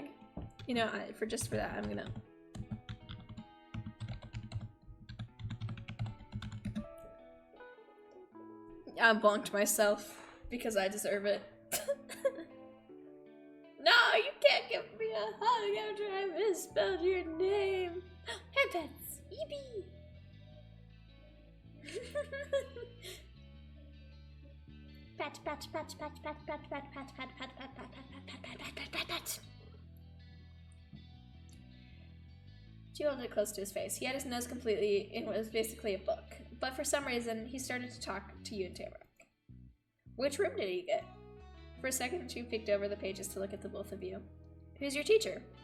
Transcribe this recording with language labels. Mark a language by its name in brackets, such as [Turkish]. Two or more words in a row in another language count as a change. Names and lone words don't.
[English] You know, for that, I'm gonna... I bonked myself because I deserve it. No, you can't give me a hug after I misspelled your name. Hey, pets, Eebee. Pat, pat, pat, pat, pat, pat, pat, pat, pat, pat, pat, pat, pat, pat, pat, pat. She held it close to his face. He had his nose completely in what was basically a book. But for some reason, he started to talk to you and Tamarack. Which room did he get? For a second, she peeked over the pages to look at the both of you. Who's your teacher?